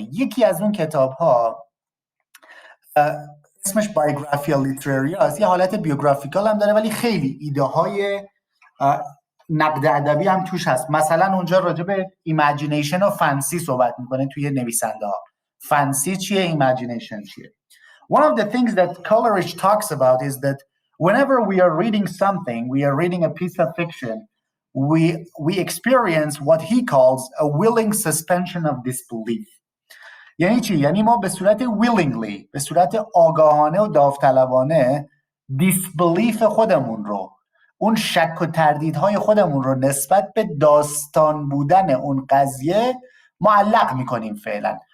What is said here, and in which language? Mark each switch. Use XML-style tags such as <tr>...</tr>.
<fa>یکی از اون کتاب‌ها اسمش بایوگرافیال لیتراریاست. یه حالت بیوگرافیکال هم داره ولی خیلی ایده های نقد ادبی هم توش هست. مثلا اونجا راجع به ایمیجینیشن و فانسی صحبت میکنه توی نویسنده ها. فانسی چیه؟ ایمیجینیشن چیه؟</fa> <en>One of the things that Coleridge talks about is that whenever we are reading something, we are reading a piece of fiction, we experience what he calls a willing suspension of disbelief.</en> <fa>یعنی چی؟ یعنی ما به صورت willingly، به صورت آگاهانه و داوطلبانه disbelief خودمون رو، اون شک و تردیدهای خودمون رو نسبت به داستان بودن اون قضیه معلق میکنیم فعلا.</fa>